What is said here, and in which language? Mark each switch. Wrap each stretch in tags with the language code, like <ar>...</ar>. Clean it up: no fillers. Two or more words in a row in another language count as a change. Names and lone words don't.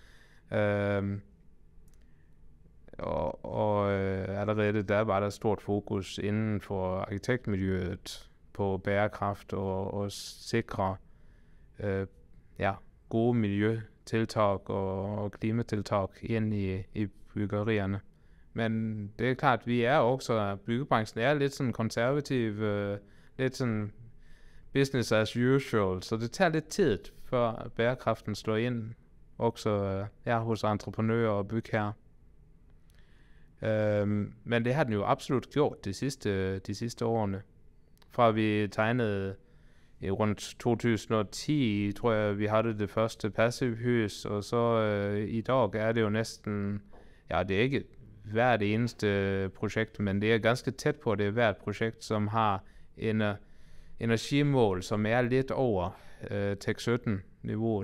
<da>Allerede der var der stort fokus inden for arkitektmiljøet på bærekraft og sikre gode miljøtiltag og klimatiltag ind i byggerierne. Men det er klart, vi er også, byggebranchen er lidt sådan konservativ, lidt sådan</da> <en>business as usual,</en> <da>så det tager lidt tid, før bærekraften slår ind, også hos entreprenører og bygherrer. Men det har den jo absolut gjort de sidste årene. Fra vi tegnede i rundt 2010, tror jeg, vi havde det første passivhus, og så i dag er det jo næsten, det er ikke hvert eneste projekt, men det er ganske tæt på, det er hvert projekt, som har en energimål, som er lidt over TEC 17-niveauet.</da>